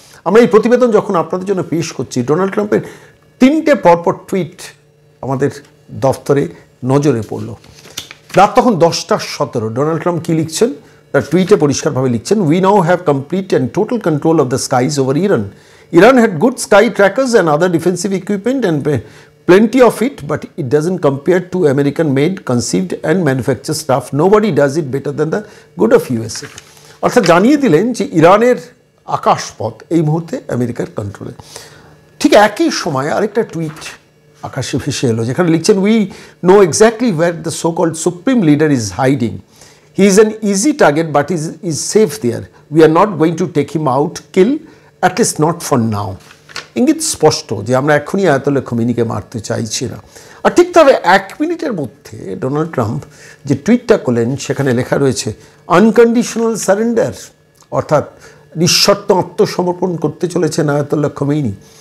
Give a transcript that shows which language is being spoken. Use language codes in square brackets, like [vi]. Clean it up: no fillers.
[bn] আমরা এই প্রতিবেদন যখন আপনাদের জন্য পেশ করছি, ডোনাল্ড ট্রাম্পের 3টে পরপর টুইট আমাদের দফতরে নজরে পড়ল। রাত তখন 10:17। ডোনাল্ড ট্রাম্প কী লিখছেন? তার টুইটে পরিষ্কারভাবে লিখছেন, [en] We now have complete and total control of the skies over Iran. Iran had good sky trackers and other defensive equipment and plenty of it, but it doesn't compare to American-made, conceived and manufactured stuff. Nobody does it better than the good of USA. [bn] অর্থাৎ জানিয়ে দিলেন যে ইরানের আকাশপথ এই মুহূর্তে আমেরিকার কন্ট্রোলে। ঠিক একই সময় আরেকটা টুইট আকাশে ভেসে এলো, যেখানে লিখছেন, [en] We know exactly where the so called supreme leader is hiding. He is an easy target but is safe there. We are not going to take him out, kill, at least not for now. [bn] ইঙ্গিত স্পষ্ট যে আমরা এখনই Ayatollah খামেনিকে মারতে চাইছি না। আর ঠিক তবে 1 মিনিটের মধ্যে ডোনাল্ড ট্রাম্প যে টুইটটা করলেন, সেখানে লেখা রয়েছে আনকন্ডিশনাল সারেন্ডার, অর্থাৎ নিঃশর্ত আত্মসমর্পণ করতে চলেছেন আয়াতুল্লাহ খামেনি।